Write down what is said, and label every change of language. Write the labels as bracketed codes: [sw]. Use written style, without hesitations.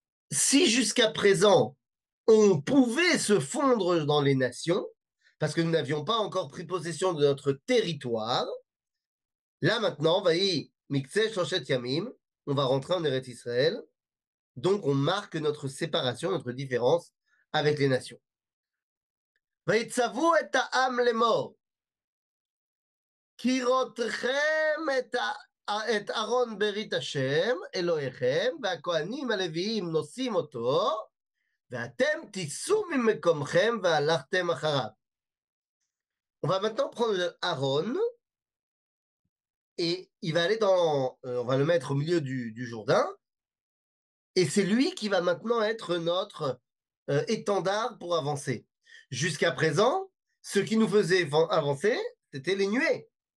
[fr] Si jusqu'à présent, on pouvait se fondre dans les nations, parce que nous n'avions pas encore pris possession de notre territoire, là maintenant, [he] vaï Miktseh Shoshet Yamim, [fr] on va rentrer en Eretz Israël, donc on marque notre séparation, notre différence avec les nations. [he] ויצוו את העם לאמור, קירותכם את ארון ברית השם, אלוהיכם, והכהנים הלוויים נושאים אותו, ואתם תיסעו ממקומכם והלכתם אחריו. [fr] On va maintenant prendre Aaron et il va aller on va le mettre au milieu du Jourdain et c'est lui qui va maintenant être notre étendard pour avancer. Jusqu'à présent, ce qui nous faisait avancer, c'était les nuées.